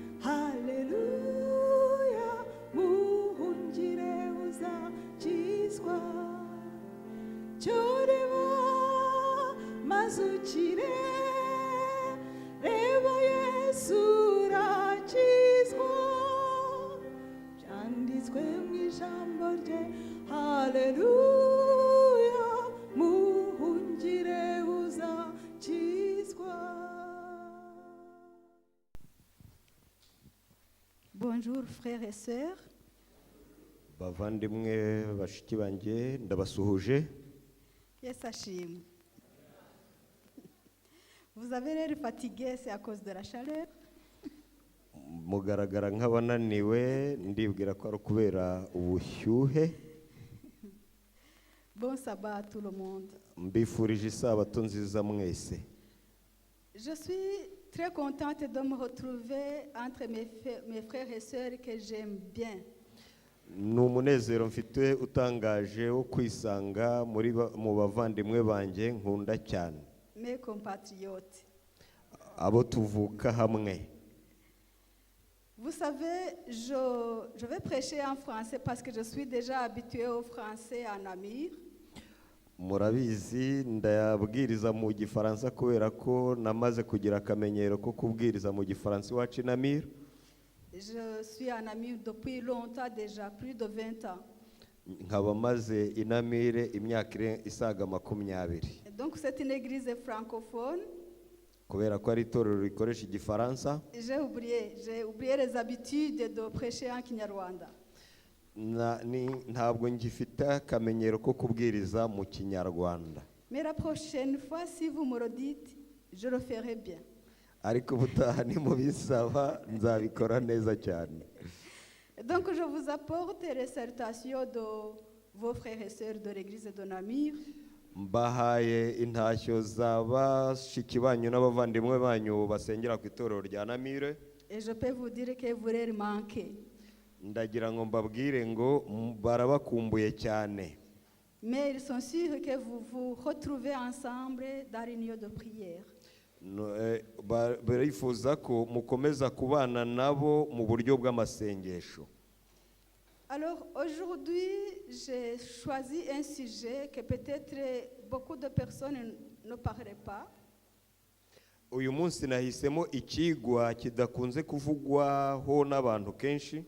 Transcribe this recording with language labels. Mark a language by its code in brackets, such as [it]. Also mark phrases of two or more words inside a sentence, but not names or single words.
[rw] haleluya muhungire uzakizwa cyuriba mazukire reba Yesu urakizwa byanditswe mu ijambo rye haleluya muhungire uzakizwa. [fr] Bonjour frères et sœurs. [rw] bavandimwe bashiki banjye ndabasuhuje. Yes, ashimwe. [fr] Vous avez l'air fatigué, c'est à cause de la chaleur. [rw] mugaragara nk'abananiwe ndibwira ko ari ukubera ubushyuhe. [fr] Bon sabbat à tout le monde. [rw] mbifurije isabato nziza mwese. [fr] Je suis très contente de me retrouver entre mes frères et sœurs que j'aime bien. [rw] ni umunezero mfite utangaje wo kwisanga mu bavandimwe banjye nkunda cyane. [fr] Mes compatriotes. [rw] abo tuvuka hamwe. [fr] Vous savez, je vais prêcher en français parce que je suis déjà habituée au français en Namur. [rw] murabizi ndabwiriza mu gifaransa kubera ko namaze kugira akamenyero ko kubwiriza mu gifaransa iwacu i Namur. [fr] Je suis à Namur depuis longtemps déjà, plus de 20 ans. [rw] nkaba maze i Namur imyaka isaga 20. [fr] Donc c'est une église francophone. [rw] kubera ko ari itorero rikoresha igifaransa. [fr] J'ai oublié les habitudes de prêcher en Kinyarwanda. [rw] ntabwo ngifite akamenyero ko kubwiriza mu Kinyarwanda. [fr] Mais la prochaine fois, si vous me le dites, je le ferai bien. [rw] ariko ubutaha nimubisaba nzabikora neza cyane. [fr] Donc je vous apporte les salutations de vos frères et sœurs de l'église de Namur. [rw] mbahaye intashyo za bashiki banyu n'abavandimwe banyu basengera ku itorero rya Namur. [fr] Et je peux vous dire que vous leur manquez. [rw] ndagira ngo mbabwire ngo barabakumbuye cyane. [fr] Mais ils sont sûrs que vous vous retrouvez ensemble dans l'union de prière. [rw] barifuza ko mukomeza kubana nabo mu buryo bw'amasengesho. [fr] Alors aujourd'hui, j'ai choisi un sujet que peut-être beaucoup de personnes ne parleraient pas. [rw] uyu munsi nahisemo ikigwa kidakunze kuvugwaho n'abantu kenshi.